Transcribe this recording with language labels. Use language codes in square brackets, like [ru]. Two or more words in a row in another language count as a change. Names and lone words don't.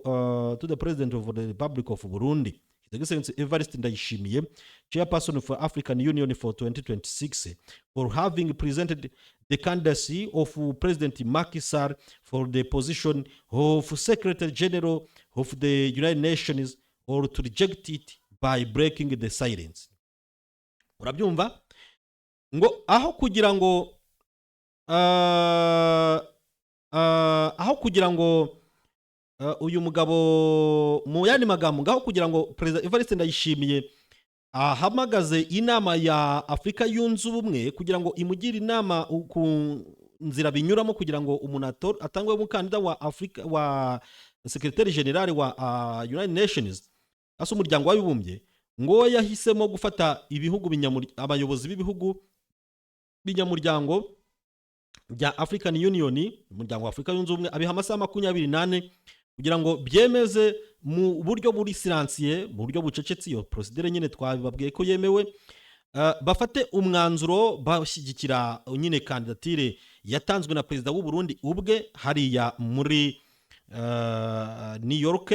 [en] of Burundi, His Excellency Evariste Ndayishimiye, Chairperson for African Union for 2026, for having presented the candidacy of President Macky Sall for the position of Secretary General of the United Nations, or to reject it by breaking the silence. [rw] Urabyumva ngo aho kugira ngo uyu mugabo mu yandi magambo ngaho kugira ngo President Evariste Ndayishimiye ahamagaze inama ya Afrika yunze ubumwe kugira ngo imugire inama ku nzira binyuramo kugira ngo umuntu atangwe umukandida wa Afrika wa [en] Secretary General [rw] wa [en] United Nations [rw] aso umuryango w'abibumbye, ngo yahisemo gufata ibihugu abayobozi b'ibihugu binyamuryango bya [en] African Union, [rw] umuryango wa Afrika yunze ubumwe, abiha amasaha 28 kugira ngo byemeze mu buryo buri silencieux, mu buryo bucecetse iyo procedure nyine twababwiye ko yemewe, bafate umwanzuro bashyigikira nyine kandidatire yatanzwe na Perezida w'u Burundi ubwe hariya muri New York.